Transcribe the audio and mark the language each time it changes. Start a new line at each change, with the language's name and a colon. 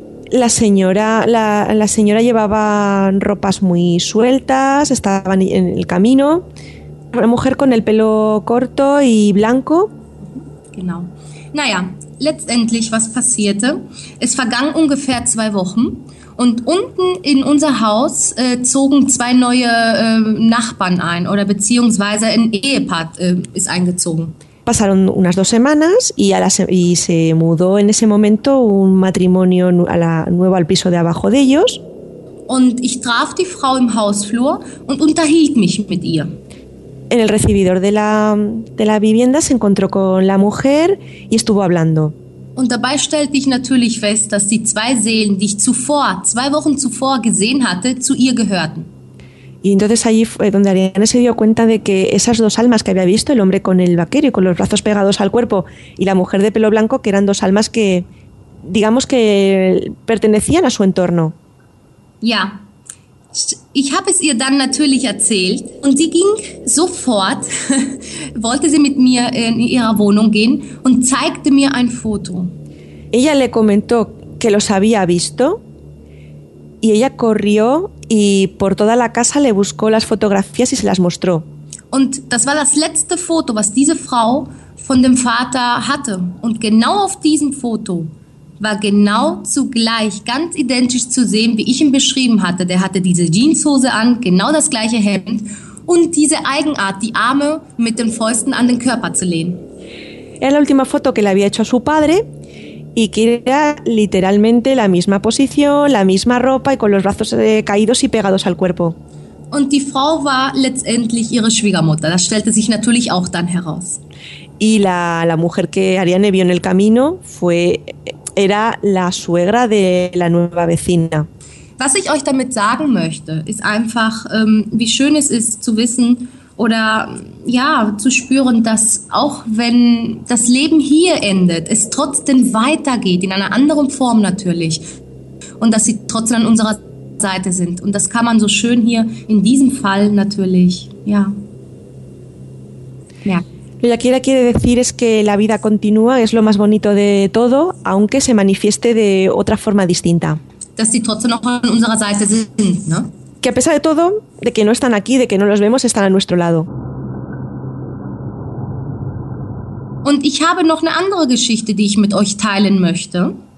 Spanish: La señora llevaba ropas muy sueltas, estaban en el camino. Una mujer con el pelo corto y blanco.
German: genau. Naja, letztendlich, was passierte? Es vergang ungefähr 2 Wochen und unten in unser Haus zogen 2 neue Nachbarn ein oder beziehungsweise ein Ehepaar ist eingezogen.
Spanish: Pasaron unas 2 semanas y, y se mudó en ese momento un matrimonio a la nuevo al piso de abajo de ellos.
German: Und ich traf die Frau im Hausflur und unterhielt mich mit ihr.
Spanish: En el recibidor de la vivienda se encontró con la mujer y estuvo hablando.
German: Und dabei stellte ich natürlich fest, dass die 2 Seelen, die ich zuvor, 2 Wochen zuvor gesehen hatte, zu ihr gehörten.
Spanish: Y entonces allí fue donde Ariane se dio cuenta de que esas 2 almas que había visto, el hombre con el vaquero y con los brazos pegados al cuerpo y la mujer de pelo blanco, que eran 2 almas que, digamos que pertenecían a su entorno.
German: Ja, ich habe es ihr dann natürlich erzählt und sie ging sofort, wollte sie mit mir in ihrer Wohnung gehen und zeigte mir ein Foto.
Spanish: Ella le comentó que los había visto y ella corrió y por toda la casa le buscó las fotografías y se las mostró.
German: Und das war das letzte Foto, was diese Frau von dem Vater hatte. Und genau auf diesem Foto war genau zugleich ganz identisch zu sehen, wie ich ihn beschrieben hatte. Der hatte diese Jeanshose an, genau das gleiche Hemd und diese Eigenart, die Arme mit den Fäusten an den Körper zu lehnen.
Spanish: Era la última foto que le había hecho a su padre y que era literalmente la misma posición, la misma ropa y con los brazos caídos y pegados al cuerpo.
German: Und die Frau war letztendlich ihre Schwiegermutter. Das stellte sich natürlich auch dann heraus.
Spanish: Y la mujer que Ariane vio en el camino fue era la suegra de la nueva vecina.
German: Was ich euch damit sagen möchte, ist einfach, wie schön es ist zu wissen oder ja, zu spüren, dass auch wenn das Leben hier endet, es trotzdem weitergeht, in einer anderen Form natürlich. Und dass sie trotzdem an unserer Seite sind. Und das kann man so schön hier in diesem Fall natürlich, ja.
Spanish: Lo que ella quiere decir es que la vida continúa, es lo más bonito de todo, aunque se manifieste de otra forma distinta.
German: Dass sie trotzdem noch an unserer Seite sind, ne?
Spanish: Que a pesar de todo, de que no están aquí, de que no los vemos, están a nuestro lado.
German: Und ich habe noch eine andere Geschichte, die ich mit euch teilen möchte.